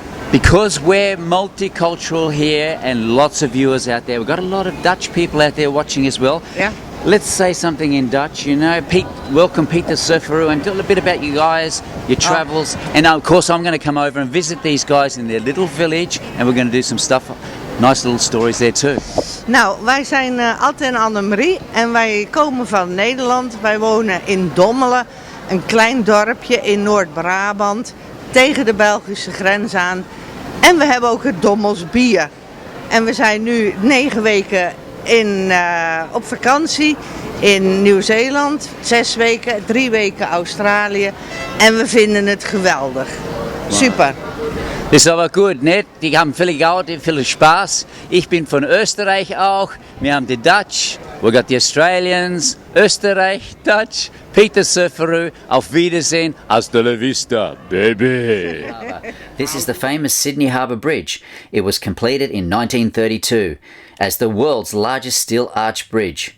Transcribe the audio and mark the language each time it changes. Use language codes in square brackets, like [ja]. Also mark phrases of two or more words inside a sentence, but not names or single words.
[en] Now, Because we're multicultural here and lots of viewers out there, we've got a lot of Dutch people out there watching as well. Yeah. Let's say something in Dutch, you know. Pete, welcome Pete The Surfaroo, and tell a bit about you guys, your travels. And of course I'm going to come over and visit these guys in their little village, and we're going to do some stuff, nice little stories there too. [nl] Nou, wij zijn Atte en Annemarie en wij komen van Nederland. Wij wonen in Dommelen, een klein dorpje in Noord-Brabant, tegen de Belgische grens aan. En we hebben ook het Dommels bier. En we zijn nu 9 weken op vakantie in Nieuw-Zeeland, 6 weken, 3 weken Australië. En we vinden het geweldig. [en] Wow. Super. [de] Das ist aber gut, nicht? Die haben viel Geld, viel Spaß. Ich bin von Österreich auch. Wir haben die Dutch, [en] we got the Australians, [de] Österreich, Dutch, Pete The Surfaroo. Auf Wiedersehen, [es] hasta la vista, baby. [en] This is the famous Sydney Harbour Bridge. It was completed in 1932 as the world's largest steel arch bridge.